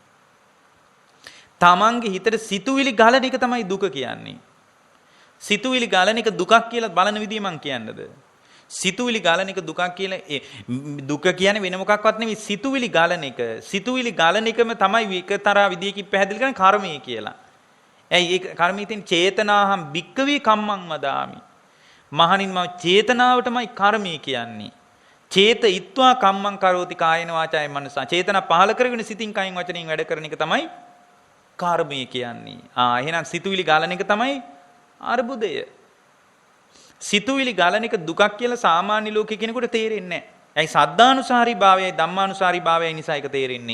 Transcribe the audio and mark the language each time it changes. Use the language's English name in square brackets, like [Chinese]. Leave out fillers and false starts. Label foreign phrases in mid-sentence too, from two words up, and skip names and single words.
[Sinhala] තමන්ගේ හිතට සිතුවිලි ගලන එක තමයි දුක කියන්නේ. සිතුවිලි ගලන එක දුකක් කියලා බලන විදිය මං කියන්නද? සිතුවිලි ගලන එක දුකක් කියලා දුක කියන්නේ වෙන මොකක්වත් නෙමෙයි සිතුවිලි ගලන එක. සිතුවිලි ගලන එකම තමයි එකතරා විදියකින් පැහැදිලි කරන්නේ කර්මය කියලා. ඇයි ඒක කර්මයේ තියෙන [Pali] චේතනාහම් භික්කවේ කම්මං වදාමි. [Sinhala] මහණින් මම චේතනාවටමයි කර්මය කියන්නේ. [Pali] චේත ඉත්වා කම්මං කරෝති කායන වාචාය මනසා. [Sinhala] චේතනා පහල කරගෙන සිතින් කයින් වචනෙන් වැඩ කරන එක තමයි කර්මය කියන්නේ. එහෙනම් සිතුවිලි ගලන එක තමයි අර්බුදය. සිතුවිලි ගලන එක දුකක් කියලා සාමාන්‍ය ලෝකේ කෙනෙකුට තේරෙන්නේ නැහැ. ඇයි සද්ධානුසාරී භාවයයි ධම්මානුසාරී භාවයයි නිසා ඒක තේරෙන්නේ.